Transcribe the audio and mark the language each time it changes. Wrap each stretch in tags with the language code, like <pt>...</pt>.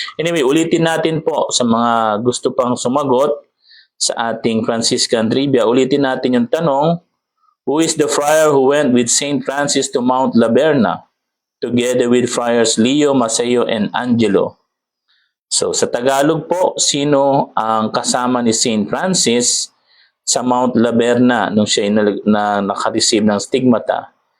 <tl>Anyway, ulitin natin po sa mga gusto pang sumagot sa ating Franciscan Trivia. Ulitin natin yung tanong,</tl> <en>who is the friar who went with Saint Francis to Mount Laberna, together with Friars Leo, Maceo, and Angelo?</en> <tl>So, sa Tagalog po, sino ang kasama ni Saint Francis sa Mount Laberna nung siya nakareceive ng stigmata?</tl>